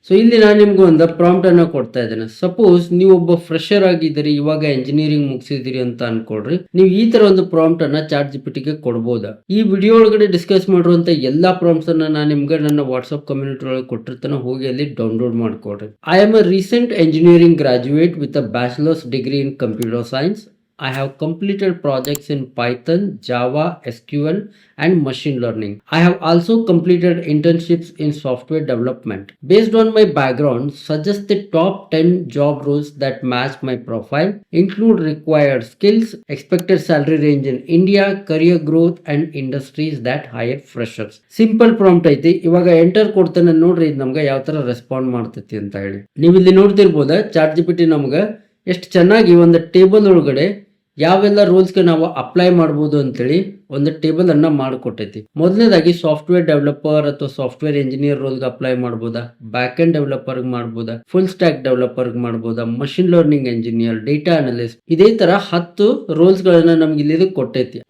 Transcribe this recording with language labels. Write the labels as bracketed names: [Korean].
[Kannada] So ಇಲ್ಲಿ ನಾನು ನಿಮ್ಗೆ ಒಂದು ಪ್ರಾಂಪ್ಟ್ ಅನ್ನ ಕೊಡ್ತಾ ಇದ್ದೇನೆ. ಸಪೋಸ್ ನೀವು ಒಬ್ಬ ಫ್ರೆಶರ್ ಆಗಿದ್ದೀರಿ, ಇವಾಗ ಎಂಜಿನಿಯರಿಂಗ್ ಮುಗಿಸಿದಿರಿ ಅಂತ ಅನ್ಕೊಳ್ರಿ. ನೀವು ಈ ತರ ಒಂದು ಪ್ರಾಂಪ್ಟ್ ಅನ್ನ ಚಾಟ್ ಜಿಪಿಟಿಗೆ ಕೊಡ್ಬೋದು. ಈ ವಿಡಿಯೋ ಒಳಗಡೆ ಡಿಸ್ಕಸ್ ಮಾಡಿರುವಂತ ಎಲ್ಲಾ ಪ್ರಾಂಪ್ಟ್ಸ್ ಅನ್ನ ನಾನು ನಿಮ್ಗೆ ನನ್ನ ವಾಟ್ಸ್ಆಪ್ ಕಮ್ಯುನಿಟಿ ಒಳಗೆ ಕೊಟ್ಟಿರ್ತಾನೆ, ಹೋಗಿ ಅಲ್ಲಿ download ಮಾಡ್ಕೊಡ್ರಿ. [English] I am a recent engineering graduate with a bachelor's degree in computer science. I have completed projects in Python, Java, SQL, and machine learning. I have also completed internships in software development. Based on my background, suggest the top 10 job roles that match my profile, include required skills, expected salary range in India, career growth, and industries that hire freshers. Simple prompt [Kannada] ಐತಿ. ಇವಾಗ enter ಕೊಡ್ತಾನೆ ನೋಡ್ರಿ, ಇದು ನಮ್ಗೆ ಯಾವ ತರ respond ಮಾಡ್ತೈತಿ ಅಂತ ಹೇಳಿ. ನೀವು ಇಲ್ಲಿ ನೋಡ್ತಿರ್ಬೋದ ಚಾಟ್ ಜಿಪಿಟಿ ನಮ್ಗೆ ಎಷ್ಟು ಚೆನ್ನಾಗಿ ಒಂದು ಟೇಬಲ್ ಒಳಗಡೆ ಯಾವೆಲ್ಲ ರೋಲ್ಸ್ಗೆ ನಾವು ಅಪ್ಲೈ ಮಾಡ್ಬೋದು ಅಂತೇಳಿ ಒಂದು ಟೇಬಲ್ ಅನ್ನ ಮಾಡಿಕೊಟ್ಟೈತಿ. ಮೊದಲನೇದಾಗಿ ಸಾಫ್ಟ್ವೇರ್ ಡೆವಲಪರ್ ಅಥವಾ ಸಾಫ್ಟ್ವೇರ್ ಇಂಜಿನಿಯರ್ ರೋಲ್ಗೆ ಅಪ್ಲೈ ಮಾಡ್ಬೋದಾ, ಬ್ಯಾಕ್ ಎಂಡ್ ಡೆವಲಪರ್ ಮಾಡ್ಬೋದಾ, ಫುಲ್ ಸ್ಟ್ಯಾಕ್ ಡೆವಲಪರ್ ಮಾಡ್ಬೋದಾ, machine learning engineer, data analyst, ಇದೇ ತರ 10 ರೋಲ್ಸ್ ಗಳನ್ನ ನಮ್ಗೆ ಇಲ್ಲಿ ಕೊಟ್ಟೈತಿ.